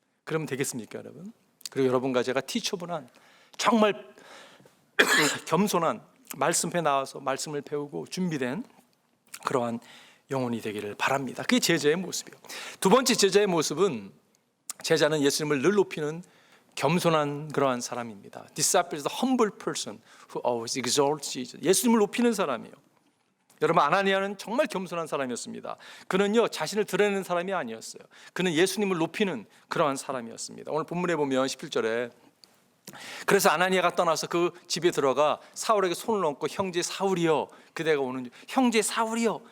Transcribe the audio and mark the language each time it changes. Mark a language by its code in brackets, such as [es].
[ko] 그러면 되겠습니까, 여러분? 그리고 여러분과 제가 teachable한, 정말 겸손한, 말씀에 나와서 말씀을 배우고 준비된 그러한 영혼이 되기를 바랍니다. 그게 제자의 모습이에요. 두 번째 제자의 모습은, 제자는 예수님을 늘 높이는 겸손한 그러한 사람입니다. [en] Disciple is the humble person who always exalts Jesus. [ko] 예수님을 높이는 사람이에요. 여러분, 아나니아는 정말 겸손한 사람이었습니다. 그는요, 자신을 드러내는 사람이 아니었어요. 그는 예수님을 높이는 그러한 사람이었습니다. 오늘 본문에 보면 17절에 그래서 아나니아가 떠나서 그 집에 들어가 사울에게 손을 얹고 형제 사울이여 그대가 오는 중. 형제 사울이여.